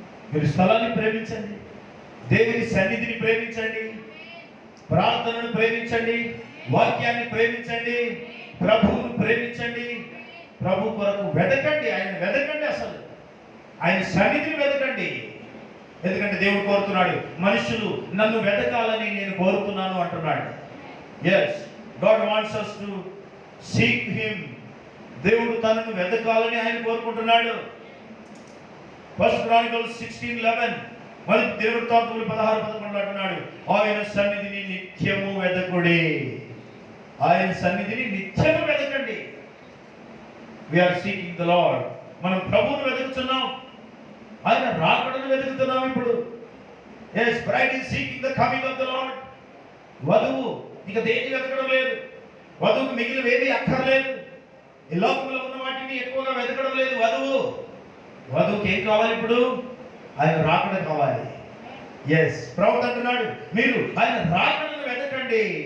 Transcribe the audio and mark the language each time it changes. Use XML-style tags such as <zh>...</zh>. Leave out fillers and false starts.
<te>మీరు స్థలాన్ని ప్రేమించండి, దేవుని సన్నిధిని ప్రేమించండి, ప్రార్థనను ప్రేమించండి, వాక్యాన్ని ప్రేమించండి, ప్రభువును ప్రేమించండి. ప్రభు కొరకు వెతకండి, ఆయన వెతకండి, అసలు ఆయన సన్నిధిని వెతకండి. ఎందుకంటే దేవుడు కోరుతున్నాడు, మనుషులు నన్ను వెతకాలని నేను కోరుతున్నాను అంటున్నాడు.</te> <en>Yes, God wants us to seek him.</en> <te>దేవుడు తనను వెతకాలని ఆయన కోరుకుంటున్నాడు. ఫస్ట్ క్రానికల్స్ 16:11 మరి దేవుడు తాతులు 16:11 అంటున్నాడు, ఆయన సన్నిధిని నిత్యము వెతకుడి. ఆయన సన్నిధిని నిత్యము వెతకండి.</te> <en>we are seeking the Lord.</en> <te>మనం ప్రభువును వెతుకుతున్నాం, ఆయన రాకడను వెతుకుతున్నాం ఇప్పుడు.</te> <en>yes, bride is seeking the coming of the Lord.</en> <te>వధువు ఇక దేన్ని వెతకడం లేదు, వధువుకు మిగిలినవేవి అక్కర్లేదు, ఈ లోకంలో ఉన్న వాటిని ఎక్కువగా వెతకడం లేదు. వధువుకి ఏం కావాలి ఇప్పుడు? ఆయన రాకడ కావాలి. ఎస్, ప్రవక్త అంటున్నాడు, మీరు ఆయన రాకడను వెతకండి.</te>